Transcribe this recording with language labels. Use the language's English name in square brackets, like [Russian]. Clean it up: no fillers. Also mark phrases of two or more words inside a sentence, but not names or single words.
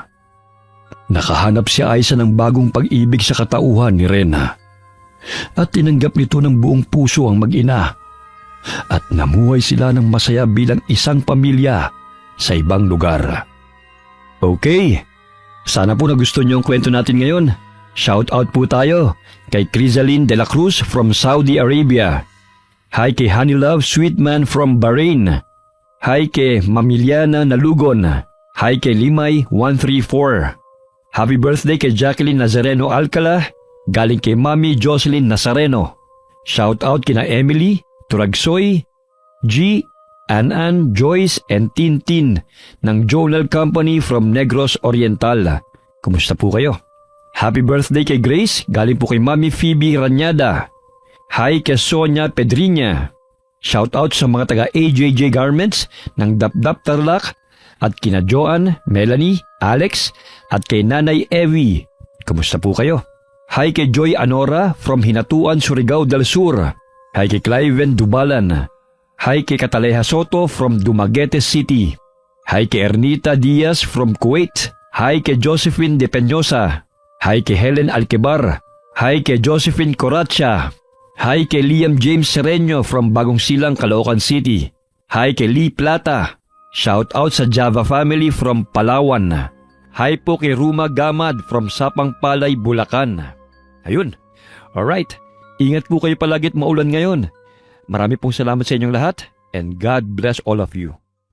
[Filipino] Nakahanap si Aiza ng bagong pag-ibig sa katauhan ni Rena at tinanggap nito ng buong puso ang mag-ina at namuhay sila ng masaya bilang isang pamilya sa ibang lugar. Okay, sana po nagustuhan niyo ang kwento natin ngayon. [English] Shout out [Filipino] po tayo kay Crisaline de la Cruz from Saudi Arabia. Hi kay Honey Love Sweetman from Bahrain. Hi kay Mamiliana Nalugon. Hi kay Limay 134. [English] Happy birthday [Filipino] kay Jacqueline Nazareno Alcala, galing kay Mami Jocelyn Nazareno. [English] Shout out [Filipino] kina Emily, Turagsoy, G, Anan, Joyce, and Tintin ng Journal Company from Negros Oriental. Kumusta po kayo? [English] Happy birthday [Filipino] kay Grace, galing po kay Mami Phoebe Ranyada. Hi kay Sonia Pedriña. [English] Shout out [Filipino] sa mga taga AJJ Garments ng Dapdap Tarlac at kina Joanne, Melanie, Alex at kay Nanay Evie. Kumusta po kayo? Hi kay Joy Anora from Hinatuan, Surigao del Sur. Hi kay Cliven Dubalan. Hi kay Cataleja Soto from Dumaguete City. Hi kay Ernita Diaz from Kuwait. Hi kay Josephine De Peñosa. Hi kay Helen Alquebar. Hi kay Josephine Coracha. Hi kay Liam James Sereño from Bagong Silang, Caloocan City. Hi kay Lee Plata. [English] Shout out [Filipino] sa Java family from Palawan. Hi po kay Ruma Gamad from Sapang Palay, Bulacan. Ayun. Alright. Ingat po kayo palagi at maulan ngayon. Marami pong salamat sa inyong lahat [English] and God bless all of you.